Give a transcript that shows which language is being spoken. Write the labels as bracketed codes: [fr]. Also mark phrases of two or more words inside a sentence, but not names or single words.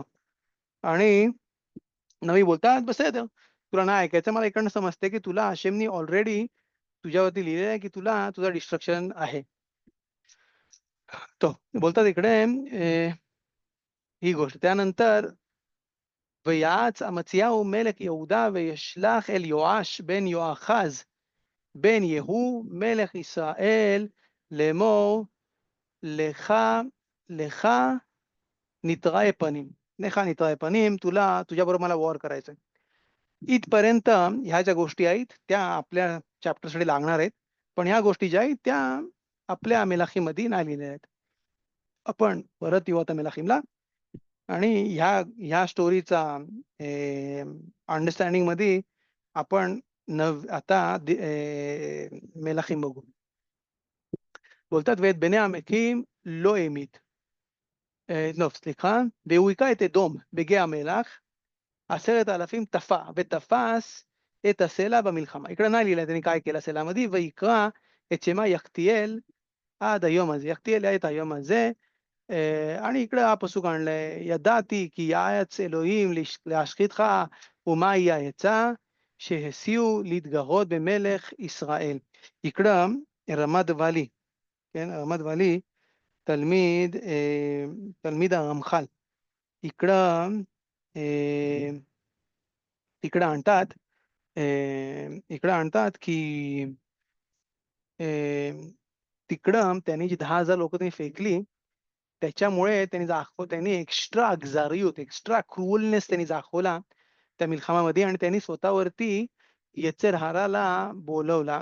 [mr] आणि नवी बोलतात, "बस तुला नाही ऐकायचं. मला इकडनं समजते, की तुला हशेमनी ऑलरेडी तुझ्यावरती लिहिलेलं आहे, की तुला तुझा डिस्ट्रक्शन आहे." तो बोलतात इकडे ही गोष्ट. [he] त्यानंतर "ויעץ אמציהו מלך יהודה וישלח אל יואש בן יואחז בן יהוא מלך ישראל לאמור לך לך נתראה पनीम, לך נתראה पनीम, [mr] तुझ्याबरोबर मला वॉर करायचंय." इथपर्यंत ह्या ज्या गोष्टी आहेत त्या आपल्या चॅप्टरसाठी लागणार आहेत. पण ह्या गोष्टी ज्या आहेत त्या आपल्या मेलाखीमध्ये नाही लिहिलेल्या आहेत. आपण परत येऊ आता मेलाखीमला आणि ह्या ह्या स्टोरीचा अंडरस्टँडिंगमध्ये आपण आता मेलाखीम बघू. [he] बोलतात ואת בני העמקים לא המית. לא, סליחה. והוא היכה את אדום בגיא המלח 10,000 טפע, ותפס את הסלע במלחמה. [mr] इकडे नाही लिहिलंय त्यांनी काय केलं सेलामध्ये. [he] ויקרא את שמה יקתיאל עד היום הזה. יקתיאל היה את היום הזה. [mr] आणि इकडे हा פסוק आणलंय. [he] ידעתי כי יעץ אלוהים להשחיתך, ומה היא העצה? שהסיעו להתגרות במלך ישראל. इकडं רמת ואלי, כן, רמת ואלי, תלמיד הרמח"ל. [mr] इकडं इकडं आणतात इकडं आणतात की तिकडं त्यांनी जी 10,000 लोकं त्यांनी फेकली, त्याच्यामुळे त्यांनी एक्स्ट्रा अक्सारियत, [en] extra cruelness [mr] त्यांनी दाखवला त्या मिल्खामामध्ये आणि त्यांनी स्वतःवरती येचेरहाराला बोलवला.